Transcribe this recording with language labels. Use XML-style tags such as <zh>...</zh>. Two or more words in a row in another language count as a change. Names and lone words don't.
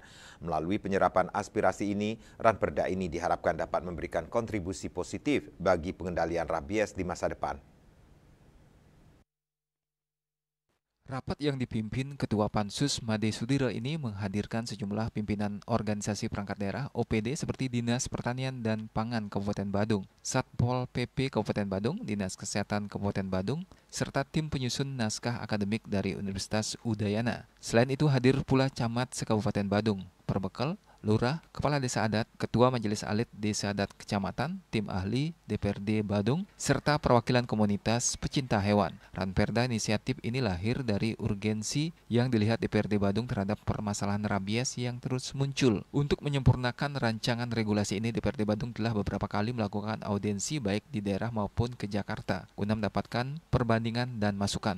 <id>Melalui penyerapan aspirasi ini, Ranperda ini diharapkan dapat memberikan kontribusi positif bagi pengendalian rabies di masa depan. Rapat yang dipimpin Ketua Pansus Made Sudiro ini menghadirkan sejumlah pimpinan organisasi perangkat daerah OPD seperti Dinas Pertanian dan Pangan Kabupaten Badung, Satpol PP Kabupaten Badung, Dinas Kesehatan Kabupaten Badung, serta tim penyusun naskah akademik dari Universitas Udayana. Selain itu hadir pula camat se-Kabupaten Badung, Perbekal, Lurah, Kepala Desa Adat, Ketua Majelis Alit Desa Adat Kecamatan, tim ahli DPRD Badung, serta perwakilan komunitas pecinta hewan. Ranperda inisiatif ini lahir dari urgensi yang dilihat DPRD Badung terhadap permasalahan rabies yang terus muncul. Untuk menyempurnakan rancangan regulasi ini, DPRD Badung telah beberapa kali melakukan audiensi baik di daerah maupun ke Jakarta guna mendapatkan perbandingan dan masukan.</id>